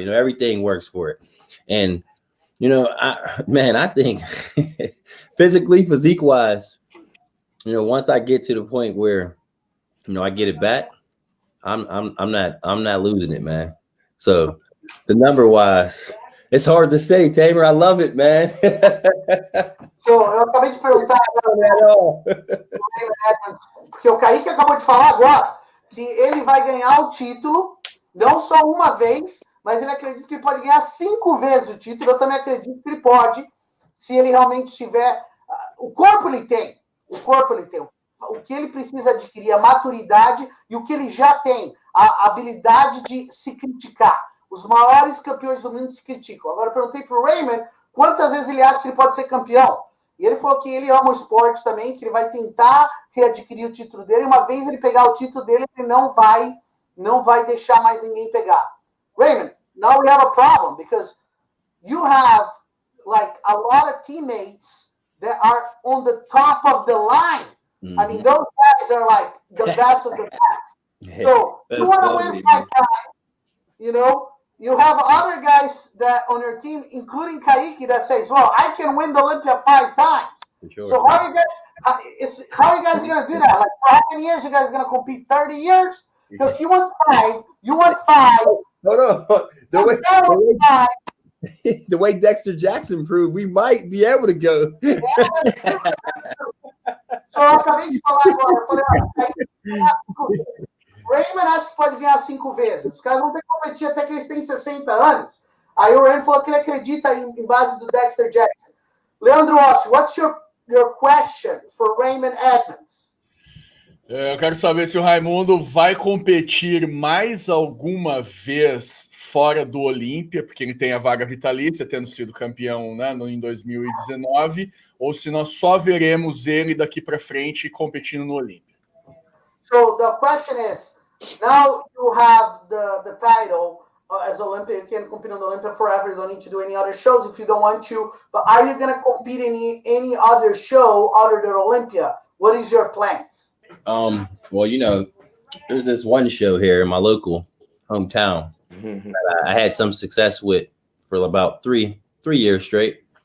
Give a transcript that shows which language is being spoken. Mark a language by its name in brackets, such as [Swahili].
[English] You know, everything works for it. And, you know, I think physically, physique wise, you know, once I get to the point where, you know, I get it back, I'm not losing it, man. So the number wise, it's hard to say, Tamer. I love it, man. [Portuguese] So, eu acabei de perguntar porque o Caike acabou de falar agora que ele vai ganhar o título, não só uma vez, mas ele acredita que ele pode ganhar 5 vezes o título. Eu também acredito que ele pode, se ele realmente tiver. O corpo ele tem. O corpo ele tem. O que ele precisa adquirir, a maturidade e o que ele já tem, a habilidade de se criticar. Os maiores campeões do mundo se criticam. Agora, eu perguntei para o Raymond quantas vezes ele acha que ele pode ser campeão. E ele falou que ele ama o esporte também, que ele vai tentar readquirir o título dele. Uma vez ele pegar o título dele, ele não vai deixar mais ninguém pegar. [English] Raymond, now we have a problem because you have like a lot of teammates that are on the top of the line. Mm-hmm. I mean, those guys are like the best of the best. So you want to win 5 times, you know. You have other guys that on your team, including Caike, that says, "Well, I can win the Olympia 5 times." Sure. So how are you guys going to do that? Like, for how many years you guys going to compete? 30 years? Because you won 5. You won 5. No. The way Dexter Jackson proved, we might be able to go. [Portuguese] So eu acabei de falar agora. Eu falei, Raymond acha que pode ganhar 5 vezes. Os caras vão ter que competir até que eles têm 60 anos. Aí o Raymond falou que ele acredita em base do Dexter Jackson. [English] Leandro Walsh, what's your question for Raymond Edmonds? [Portuguese] Eu quero saber se o Raimundo vai competir mais alguma vez fora do Olímpia, porque ele tem a vaga vitalícia, tendo sido campeão, né, em 2019, ou se nós só veremos ele daqui para frente competindo no Olímpia. [English] So the question is, now you have the title as Olympia, you can compete on the Olympia forever, you don't need to do any other shows if you don't want to, but are you going to compete in any other show other than Olympia? What is your plans? Well, you know, there's this one show here in my local hometown that I had some success with for about three years straight.